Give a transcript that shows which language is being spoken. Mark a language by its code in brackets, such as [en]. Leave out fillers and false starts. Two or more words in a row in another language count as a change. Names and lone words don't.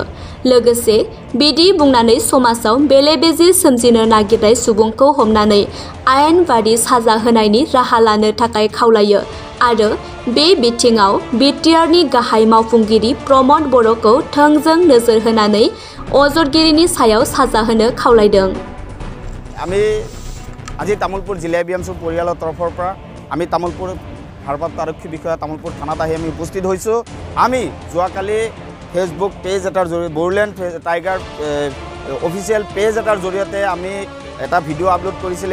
[brx] लोगोसे बिदि बुंनानै समाजाव बेले-बेजे सोमजिनो नागिरनाय सुबुंखौ हमनानै आयेन बादि साजा होनायनि राहा लानो थाखाय खावलायो आरो बे बिथिङाव बिटिआरनि गाहाय मावफुंगिरि प्रमद बर'खौ थोंजों नोजोर होनानै अजदगिरिनि सायाव साजा होनो खावलायदों। [as] আজি তামুলপুর জিলা এবিএমসি পৰিয়ালৰ তৰফৰ পৰা আমি তামুলপুৰ ভাৰপ্ৰাপ্ত আৰক্ষী বিষয়া তামুলপুৰ থানাত আহি আমি উপস্থিত হৈছোঁ। আমি যোৱাকালি ফেচবুক পেজ এটাৰ জৰিয়তে বড়োলেণ্ড টাইগাৰ অফিচিয়েল পেজ এটাৰ জৰিয়তে আমি এটা ভিডিঅ' আপলোড কৰিছিলে।